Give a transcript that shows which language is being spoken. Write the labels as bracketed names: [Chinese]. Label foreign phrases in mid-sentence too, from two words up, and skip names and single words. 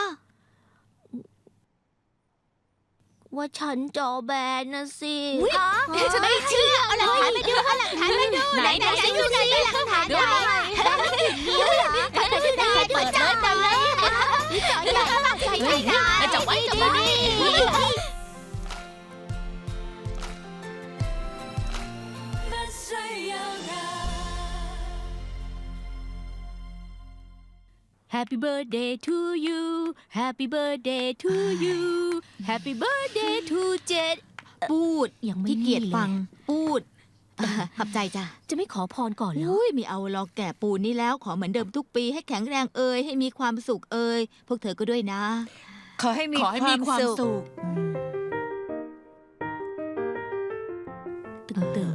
[Thai] ๆ ว่าฉันจอแบนนะสิ ฉันไม่เชื่อเอาหลักฐานมาดูเอาหลักฐานมาดูไหนดูสิหลักฐานไหนเปิดเลยเปิดเลยจ่อใหญ่ใส่ไม่ได้ จะไว้จะไว้ [Chinese] 不需要我。 [English] Happy birthday to you Happy birthday to you Happy birthday to เจ็ด [Thai] พูด ยังไม่ ขี้เกียจ นี่เลย ฟัง พูดขอบใจจ้ะ จะไม่ขอพรก่อนเหรอ อุ้ยไม่เอาหรอกแก่ปูนนี่แล้วขอเหมือนเดิมทุกปีให้แข็งแรงให้มีความสุขพวกเธอก็ด้วยนะ ขอให้มี ขอให้มีความสุข ตึงๆนะ